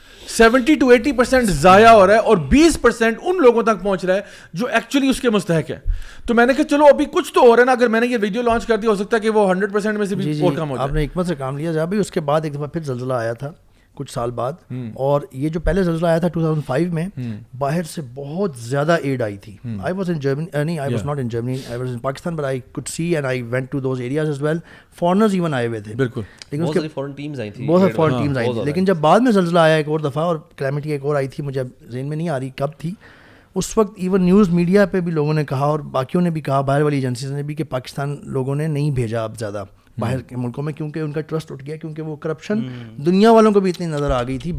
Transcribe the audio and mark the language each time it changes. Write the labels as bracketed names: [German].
[Urdu] 70 to 80% ضائع ہو رہا ہے اور 20% ان لوگوں تک پہنچ رہا ہے جو ایکچولی اس کے مستحق ہے. تو میں نے کہا چلو ابھی کچھ تو ہو رہا ہے نا, اگر میں نے یہ ویڈیو لانچ کر دیا ہو سکتا ہے کہ وہ 100% میں سے بھی اور کم ہو جائے. آپ نے حکمت سے کام لیا جا بھی. اس کے بعد ایک دفعہ پھر زلزلہ آیا تھا کچھ سال بعد, اور یہ جو پہلے زلزلہ آیا تھا 2005 میں, باہر سے بہت زیادہ ایڈ آئی تھی. [English] I was in Germany, نہیں I was not in Germany, I was in Pakistan, but I could see and I went to those areas as well. Foreigners even [Urdu] آئے ہوئے تھے. بالکل, لیکن بہت ساری فورن ٹیمز آئی تھیں, بہت ساری فورن ٹیمز آئی تھیں. لیکن جب بعد میں زلزلہ آیا ایک اور دفعہ, اور کلیمٹی ایک اور آئی تھی, مجھے ذہن میں نہیں آ رہی کب تھی, اس وقت ایون نیوز میڈیا پہ بھی لوگوں نے کہا اور باقیوں نے بھی کہا, باہر والی ایجنسیز نے بھی, کہ پاکستان لوگوں نے نہیں بھیجا اب زیادہ باہر کے ملکوں میں, کیونکہ ان کا ٹرسٹ اٹھ گیا, کیونکہ وہ کرپشن دنیا والوں کو بھی اتنی نظر آ گئی تھی.